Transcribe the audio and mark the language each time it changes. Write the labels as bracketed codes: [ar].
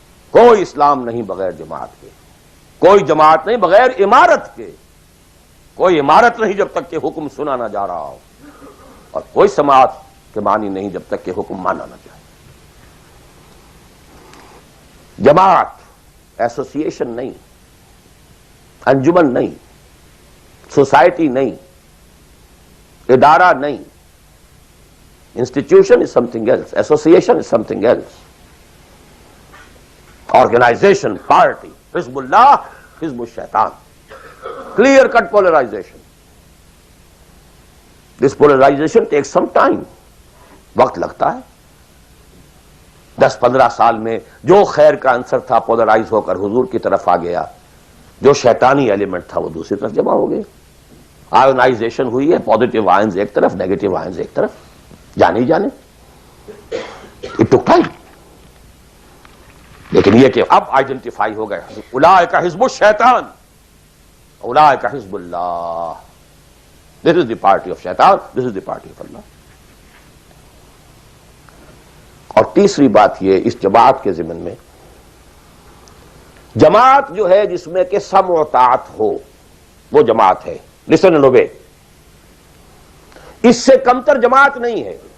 [ur] کوئی اسلام نہیں بغیر جماعت کے، کوئی جماعت نہیں بغیر امارت کے، کوئی امارت نہیں جب تک کہ حکم سنا نہ جا رہا ہو، اور کوئی سماعت کے معنی نہیں جب تک کہ حکم مانا نہ جائے. جماعت ایسوسیشن نہیں، انجمن نہیں، سوسائٹی نہیں، ادارہ نہیں. [en] Institution is something else. Association is something else. Organization, party, Hizbullah, Hizbul Shaitan. Clear-cut polarization. This polarization takes some time. [ur] وقت لگتا ہے. 10-15 سال میں جو خیر کا عنصر تھا پولرائز ہو کر حضور کی طرف آ گیا، جو شیطانی ایلیمنٹ تھا وہ دوسری طرف جمع ہو گئے. آئونائزیشن ہوئی ہے، پازیٹیو آئنز ایک طرف، نیگیٹو آئنز ایک طرف. جانے ہی جانے. [en] It took time. [ur] لیکن یہ کہ اب آئیڈینٹیفائی ہو گئے، [ar] اولئک حزب الشیطان اولئک حزب اللہ. [en] This is the party of شیطان، this is the party of اللہ. [ur] اور تیسری بات یہ اس جماعت کے ضمن میں، جماعت جو ہے جس میں کہ سمع و طاعت ہو وہ جماعت ہے. [en] Listen and obey. [ur] اس سے کمتر جماعت نہیں ہے.